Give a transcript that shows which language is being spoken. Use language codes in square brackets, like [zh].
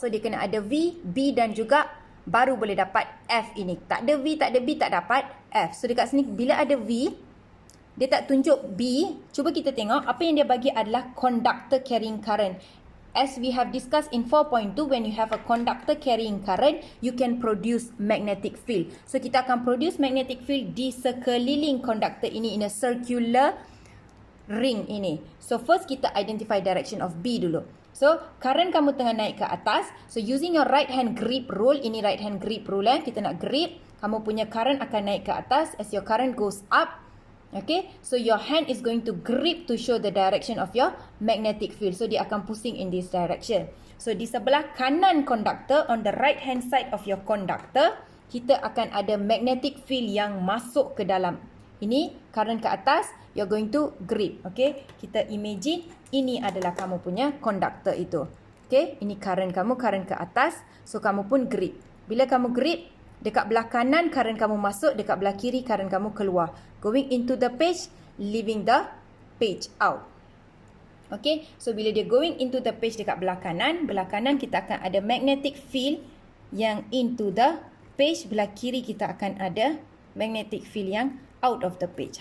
[ms] So dia kena ada V, B dan juga baru boleh dapat F ini. Tak ada V, tak ada B, tak dapat F. So dekat sini bila ada V, dia tak tunjuk B. Cuba kita tengok apa yang dia bagi adalah conductor carrying current. [en] As we have discussed in 4.2, when you have a conductor carrying current, you can produce magnetic field. [ms] So kita akan produce magnetic field di sekeliling conductor ini [en] in a circular ring [ms] ini. So first kita identify direction of B dulu. So current kamu tengah naik ke atas. So using your right hand grip rule, ini right hand grip rule kita nak grip, kamu punya current akan naik ke atas. [en] As your current goes up, okay, so your hand is going to grip to show the direction of your magnetic field. [ms] So dia akan pusing in this direction. So di sebelah kanan conductor, [en] on the right hand side of your conductor, [ms] kita akan ada magnetic field yang masuk ke dalam. Ini current ke atas, [en] you're going to grip. [ms] Okay, kita imagine ini adalah kamu punya conductor itu. Okay, ini current kamu, current ke atas. So kamu pun grip. Bila kamu grip, dekat belah kanan current kamu masuk, dekat belah kiri current kamu keluar. [en] Going into the page, leaving the page out. [ms] Okay, so bila dia [en] going into the page [ms] dekat belah kanan kita akan ada magnetic field yang into the page. Belah kiri kita akan ada magnetic field yang out of the page.